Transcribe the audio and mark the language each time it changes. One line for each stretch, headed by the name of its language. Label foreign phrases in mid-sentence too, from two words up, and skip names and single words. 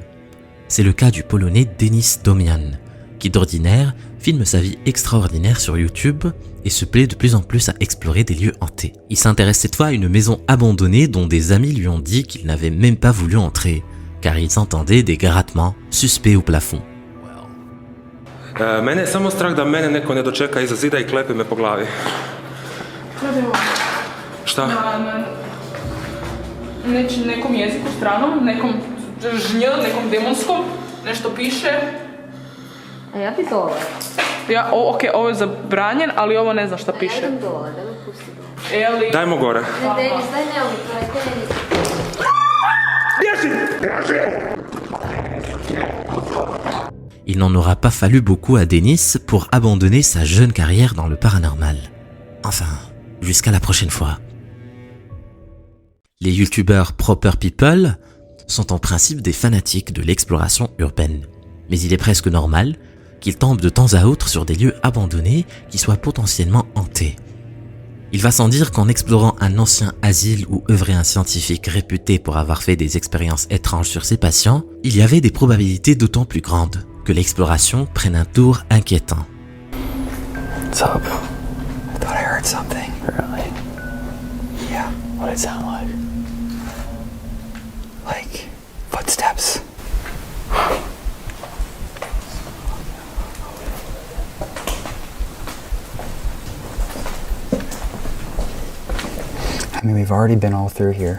French: C'est le cas du Polonais Denis Domian, qui d'ordinaire filme sa vie extraordinaire sur YouTube et se plaît de plus en plus à explorer des lieux hantés. Il s'intéresse cette fois à une maison abandonnée dont des amis lui ont dit qu'il n'avait même pas voulu entrer, car ils entendaient des grattements suspects au plafond.
Serbian: Mene je samo strah da mene neko ne dočeka iza zida I klepe me po glavi. Šta? Nekom jeziku stranom, nekom nekom demonskom, nešto piše. A ja bi dole. Okej, ovo je zabranjen, ali ovo ne znam šta piše. Ja idem dole, da me pusti dole. Dajmo gore. Ne, Denis, daj ne
French: Il n'en aura pas fallu beaucoup à Dennis pour abandonner sa jeune carrière dans le paranormal. Enfin, jusqu'à la prochaine fois. Les youtubeurs Proper People sont en principe des fanatiques de l'exploration urbaine. Mais il est presque normal qu'ils tombent de temps à autre sur des lieux abandonnés qui soient potentiellement hantés. Il va sans dire qu'en explorant un ancien asile où œuvrait un scientifique réputé pour avoir fait des expériences étranges sur ses patients, il y avait des probabilités d'autant plus grandes que l'exploration prenne un tour inquiétant.
English: What's up? I thought I heard something. Really? Yeah. What did it sound like? Like footsteps. I mean, we've already been all through here.